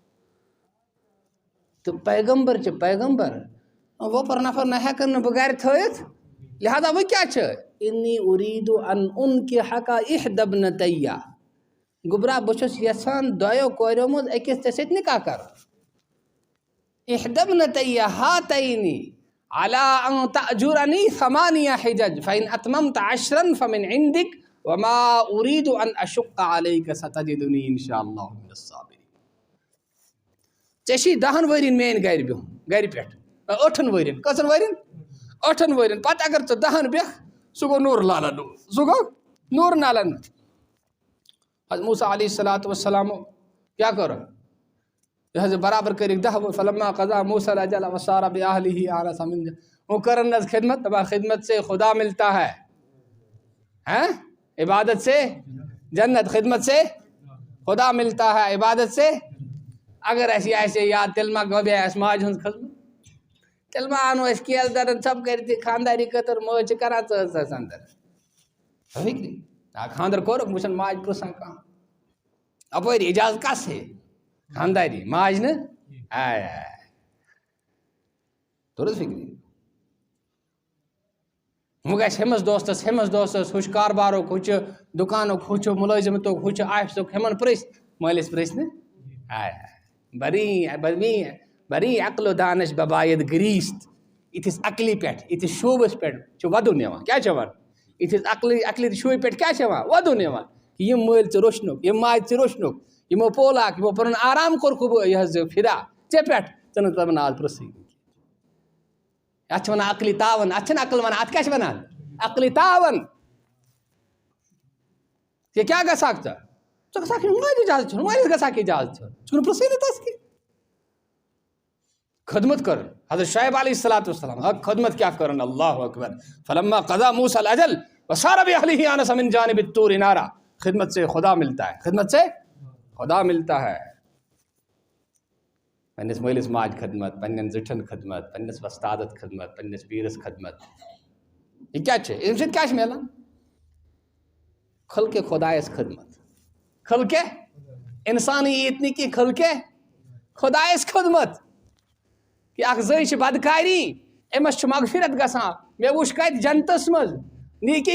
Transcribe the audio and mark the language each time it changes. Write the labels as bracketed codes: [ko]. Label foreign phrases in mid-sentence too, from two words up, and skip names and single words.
[ks] تہٕ پیغمبر چھِ پیغمبر وۄپَر نفر نہ ہٮ۪کَن نہٕ بہٕ گَرِ تھٲیِتھ لہذا وۄنۍ کیٛاہ چھِ [ar] اِنی اُریٖدُ ان اُنکِحَکَ اِحدى ابنتَیَّ [ks] گوٚبرا بہٕ چھُس یَژھان دۄیو کوریو منٛز أکِس ژےٚ سۭتۍ نِکاح کَرُن. [ar] اِحدى ابنتَیَّ ہاتَینِ علی ان تأجُرنی ثمانیہ حِجَج فإن أتممت عشرا فمن عندک وما أريد ان أشق عليك ستجدنی ان شاء اللہ من الصابرین. [ks] ژےٚ چھی 10 ؤرین میٛانہِ گَرِ بِہُن گَرِ پٮ۪ٹھ 8 ؤرین کٔژَن ؤرین 8 ؤرین پَتہٕ اگر ژٕ 10 بیٚکھ سُہ گوٚو نوٗر لالن سُہ گوٚو نوٗر نالن. حضرت موسیٰ علیہ الصلاۃ والسلامو کیٛاہ کوٚر یہِ حظ برابر کٔرِکھ 10 [ar] فلما قضا موسیٰ الأجل وسار بأهله آنس من [ks] وہ کرن نہ خدمت دپا [ur] خدمت سے خدا ملتا ہے عبادت سے جنت خدمت سے خدا ملتا ہے عبادت سے [ks] اگر اَسہِ یہِ آسہِ یاد تیٚلہِ ما گوٚو بیٚیہِ اَسہِ ماجہِ ہٕنٛز خدمت تیٚلہِ ما اَنو أسۍ کیلہٕ دَرن ژھۄپہٕ کٔرِتھ خانٛداری خٲطرٕ مٲج چھِ کران ژٕ اندر فِکری خانٛدر کوٚرُکھ بہٕ چھَنہٕ ماجہِ پرٛژھان کانٛہہ اَپٲری اِجازت کَس ہے خانٛداری ماجہِ نہٕ آے توٚر حظ فِکری. وۄنۍ گژھِ ہُمِس دوستس ہُہ چھُ کاربارُک ہُہ چھُ دُکانُک ہُہ چھُ مُلٲزِمتُک ہُہ چھُ آفِسُک ہُمن پرٛژھِ مٲلِس پرٛژھِ نہٕ آے [fa] بری عقل و دانش بباید گریٖست [ks] یِتھِس عقلہِ پٮ۪ٹھ یِتھِس شوٗبَس پٮ۪ٹھ چھُ وَدُن یِوان کیٛاہ چھِ وَنان یِتھِس عقلہِ شوٗبہِ پٮ۪ٹھ کیٛاہ چھِ یِوان وَدُن یِوان کہِ یِم مٲلۍ ژٕ روٚشنُک یِم ماجہِ ژٕ روٚشنُک یِمو پولاکھ یِمو پَنُن آرام کوٚرکھٕ بہٕ یہِ حظ فِدا ژےٚ پٮ۪ٹھ ژٕ نہٕ تِمن آز پرٛژھٕے اَتھ چھِ وَنان عقلہِ تاوَن اَتھ چھِنہٕ عقل وَنان اَتھ کیٛاہ چھِ وَنان عقلہِ تاوَن. ژےٚ کیٛاہ گژھکھ ژٕ گژھکھ مٲلِس اِجازت چھُنہٕ مٲلِس گژھکھ اِجازت چھُ ژٕ چھُکھ پرٛژھٕے نہٕ تَس کینٛہہ خدمت کٔرٕن حضرت شعیب علیہ الصلاۃ والسلام خدمت کیٛاہ کٔرٕن اللہ اکبر [ar] فلما قضا موسیٰ الأجل وسار بأهله آنس من جانب الطور نارا [ur] خدمت سے خدا ملتا ہے خدمت سے خدا ملتا ہے. [ks] پننس مٲلِس ماجہِ خدمت پننٮ۪ن زِٹھٮ۪ن خدمت پننس وۄستادس خدمت پننس پیٖرس خدمت یہِ کیٛاہ چھِ اَمہِ سۭتۍ کیٛاہ چھِ مِلان خلقِ خۄدایس خدمت خلقِ اِنسانٕے ییٚتہِ نہٕ کینٛہہ خلقِ خۄدایس خدمت کہِ اکھ زٔنۍ چھِ بدکاری أمِس چھُ مغفرت گژھان مےٚ وٕچھ کتہِ جنتس منٛز نیٖکی